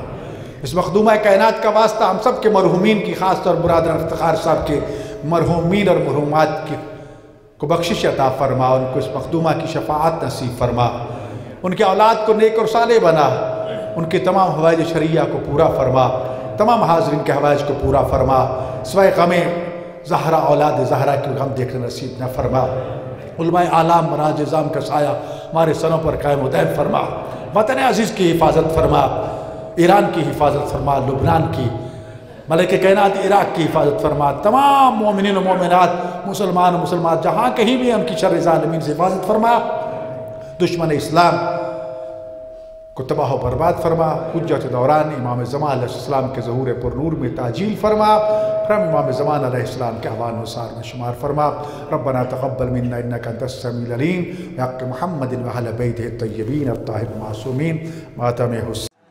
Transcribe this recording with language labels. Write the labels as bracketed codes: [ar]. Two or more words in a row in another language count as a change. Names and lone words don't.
[ur] اس مخدومہ کائنات کا واسطہ ہم سب کے مرحومین کی، خاص طور برادر افتخار صاحب کے مرحومین اور مرحومات کی کو بخشش عطا فرما، ان کو اس مخدومہ کی شفاعت نصیب فرما، ان کے اولاد کو نیک اور صالح بنا، ان کے تمام حوائج شرعیہ کو پورا فرما، تمام حاضرین کے حوائج کو پورا فرما، سوائے غم زہرا اولاد زہرا کی غم دیکھنے نصیب نہ فرما. علمائے اعلام مراجع نظام کا سایہ ہمارے سروں پر قائم و دائم فرما، وطن عزیز کی حفاظت فرما، ایران کی حفاظت فرما، لبنان کی، مالک کائنات عراق کی حفاظت فرما، تمام مومنین و مومنات، مسلمان و مسلمات جہاں کہیں بھی ان کی شر ظالمین سے حفاظت فرما، دشمن اسلام کو تباہ برباد فرما، حجت دوران امام زمان علیہ السلام کے ظہور پرنور میں تعجیل فرما، ہم امام زمان علیہ السلام کے اعوان و انصار میں شمار فرما. [ar] ربنا تقبل منا إنك أنت السميع العليم، بحق محمد وأهل بيته الطيبين الطاهرين المعصومين, [ur] ماتم حسین.